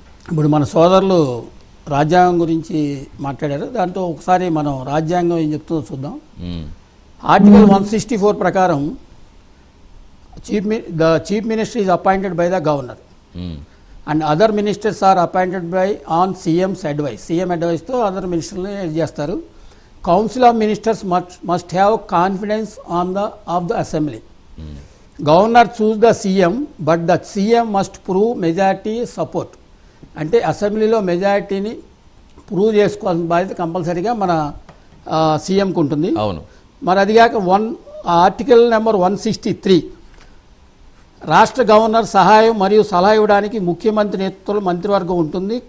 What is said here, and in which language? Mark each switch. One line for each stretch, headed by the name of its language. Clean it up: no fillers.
Telugu: ఇప్పుడు మన సోదరులు రాజ్యాంగం గురించి మాట్లాడారు. దాంతో ఒకసారి మనం రాజ్యాంగం ఏం చెప్తుందో చూద్దాం. ఆర్టికల్ 164 ప్రకారం
English: the chief minister is appointed by the governor and other ministers are appointed by on CM's advice. CM advice తో other ministers చేస్తారు. Council of ministers must have confidence of the assembly. Governor choose the CM but the CM must prove majority support.
Telugu: అంటే అసెంబ్లీలో మెజారిటీని prove చేసుకోవాల్సిన బాధ్యత కంపల్సరీగా మన సీఎంకు ఉంటుంది. అవును. మరి అదిగాక ఆర్టికల్ నెంబర్ 163 రాష్ట్ర గవర్నర్ సహాయం మరియు సలహా ఇవ్వడానికి ముఖ్యమంత్రి నేతృత్వంలో మంత్రివర్గం ఉంటుంది.